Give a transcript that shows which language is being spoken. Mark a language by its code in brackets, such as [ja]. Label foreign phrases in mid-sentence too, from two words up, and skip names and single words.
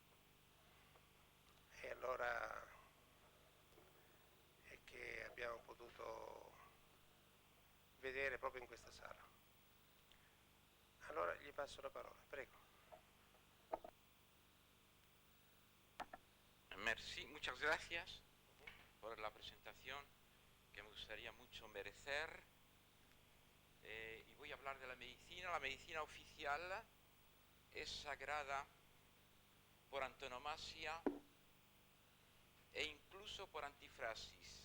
[it] E allora è che abbiamo potuto vedere proprio in questa sala. Allora gli passo la parola, prego. [es] Merci, muchas gracias por la presentación que me gustaría mucho merecer. Y voy a hablar de la medicina. La medicina oficial es sagrada por antonomasia e incluso por antifrasis.